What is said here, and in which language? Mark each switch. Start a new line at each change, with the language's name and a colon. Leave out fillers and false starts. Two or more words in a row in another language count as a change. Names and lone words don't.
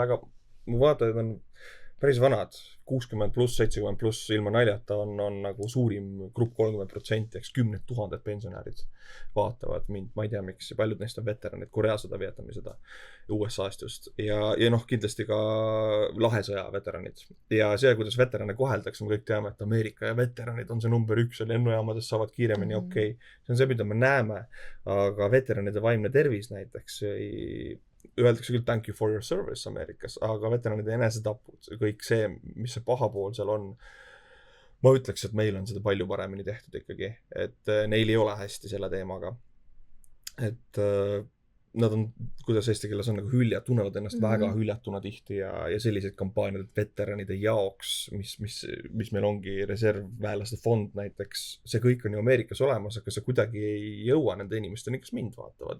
Estonian: Mu vaatajad on päris vanad, 60+, 70+, ilma naljata on nagu suurim grupp 30%, eks 10 000 pensionärid vaatavad mind, ma ei tea miks, paljud neist on veteranid, Korea sõda, Vietnami sõda, USA-st just, ja kindlasti ka lahesõja veteranid. Ja see, kuidas veterane koheldakse, me kõik teame, et Ameerika ja veteranid on see number 1, lennujaamades saavad kiiremini, okei. See on see, mida me näeme, aga veteranide vaimne tervis näiteks öeldakse küll
English: thank you for your service
Estonian: Ameerikas, aga veteranide enesetapud, kõik see, mis see paha pool seal on, ma ütleks, et meil on seda palju paremini tehtud ikkagi, et neil ei ole hästi selle teemaga. Et nad on, kuidas eesti keeles on, nagu tunnevad ennast väga hüljatuna tihti ja sellised kampaaniad veteranide jaoks, mis meil ongi reservväelaste fond näiteks, see kõik on ju Ameerikas olemas, aga see kuidagi ei jõua nende inimesteni, kes mind vaatavad.